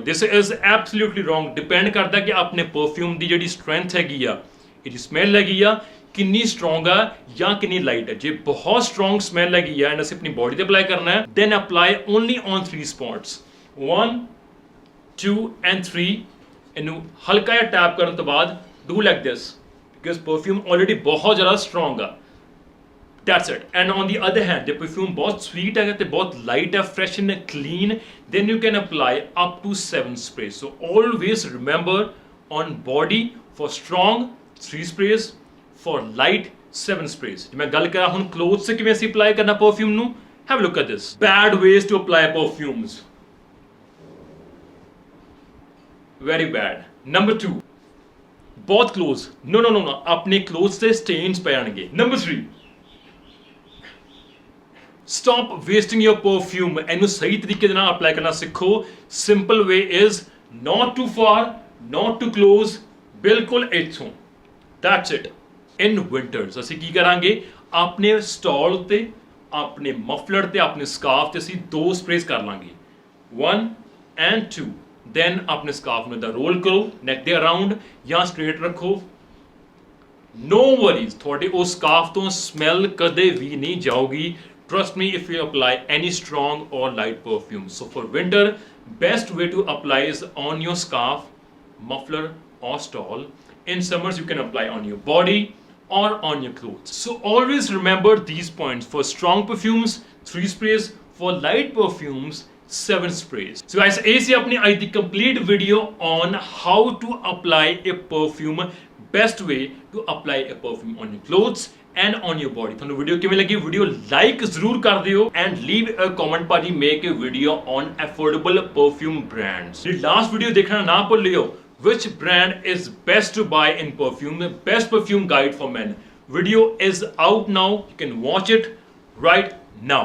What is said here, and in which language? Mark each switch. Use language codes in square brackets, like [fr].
[en] This is absolutely wrong. [pa] Depend ਕਰਦਾ ਕਿ ਆਪਣੇ ਪਰਫਿਊਮ ਦੀ ਜਿਹੜੀ ਸਟਰੈਂਥ ਹੈਗੀ ਆ ਇਹਦੀ ਸਮੈਲ ਹੈਗੀ ਆ ਕਿੰਨੀ ਸਟਰੋਂਗ ਆ ਜਾਂ ਕਿੰਨੀ ਲਾਈਟ ਹੈ. ਜੇ ਬਹੁਤ ਸਟਰੋਂਗ ਸਮੈਲ ਹੈਗੀ ਆ ਐਂਡ ਅਸੀਂ ਆਪਣੀ ਬੋਡੀ ਤੇ ਅਪਲਾਈ ਕਰਨਾ ਹੈ [en] Then apply only on 3 spots 1 2 and 3. [pa] ਇਹਨੂੰ ਹਲਕਾ ਜਿਹਾ ਟੈਪ ਕਰਨ ਤੋਂ ਬਾਅਦ [en] do like this [pa] because perfume already ਬਹੁਤ ਜ਼ਿਆਦਾ strong ਆ. [en] that's it. and on the other hand the perfume [pa] ਬਹੁਤ sweet ਹੈ ਤੇ ਬਹੁਤ light ਹੈ [en] fresh and clean then you can apply up to 7 sprays. so always remember on body for strong 3 sprays for light 7 sprays. [pa] ਜੇ ਮੈਂ ਗੱਲ ਕਰਾਂ ਹੁਣ clothes ਤੇ ਕਿਵੇਂ ਅਸੀਂ apply ਕਰਨਾ perfume ਨੂੰ [en] have a look at this. bad ways to apply perfumes. very bad. number 2 [pa] ਬਹੁਤ [en] close. no [pa] ਆਪਣੇ clothes ਤੇ stains ਪੈ ਜਾਣਗੇ. [en] number 3 stop wasting your perfume. [pa] ਇਹਨੂੰ ਸਹੀ ਤਰੀਕੇ ਦੇ ਨਾਲ ਅਪਲਾਈ ਕਰਨਾ ਸਿੱਖੋ. [en] simple way is not too far not too close [pa] ਬਿਲਕੁਲ ਇੱਥੋਂ. [en] that's it. [pa] in winters ਅਸੀਂ ਕੀ ਕਰਾਂਗੇ ਆਪਣੇ ਸਟਾਲ ਤੇ ਆਪਣੇ ਮਫਲਰ ਤੇ ਆਪਣੇ ਸਕਾਰਫ ਤੇ ਅਸੀਂ 2 ਸਪਰੇਜ਼ ਕਰ ਲਾਂਗੇ 1 and 2. then ਆਪਣੇ ਸਕਾਰਫ ਨੂੰ ਇਦਾਂ ਰੋਲ ਕਰੋ ਨੈਕ ਦੇ ਅਰਾਊਂਡ ਜਾਂ ਸਟ੍ਰੇਟ ਰੱਖੋ. no worries ਤੁਹਾਡੇ ਉਹ ਸਕਾਰਫ ਤੋਂ ਸਮੈਲ ਕਦੇ ਵੀ ਨਹੀਂ ਜਾਊਗੀ. [en] trust me if you apply any strong or light perfume. so for winter best way to apply is on your scarf, muffler or stole. in summers you can apply on your body or on your clothes. so always remember these points. for strong perfumes 3 sprays, for light perfumes 7 sprays. so guys [pa] ਇਹ ਸੀ ਆਪਣੀ ਅੱਜ ਦੀ [en] complete video on how to apply a perfume. best way to apply a perfume on your clothes and on your body. [pa] ਤੁਹਾਨੂੰ video ਕਿਵੇਂ ਲੱਗੀ? Video like ਜ਼ਰੂਰ ਕਰ ਦਿਓ [en] and leave a comment ਭਾਜੀ make a video on affordable perfume brands. [pa] ਜਿਹੜੀ last video ਦੇਖਣਾ ਨਾ ਭੁੱਲਿਓ [en] which brand is best to buy in perfume, the best perfume guide for men. Video is out now. You can watch it right now.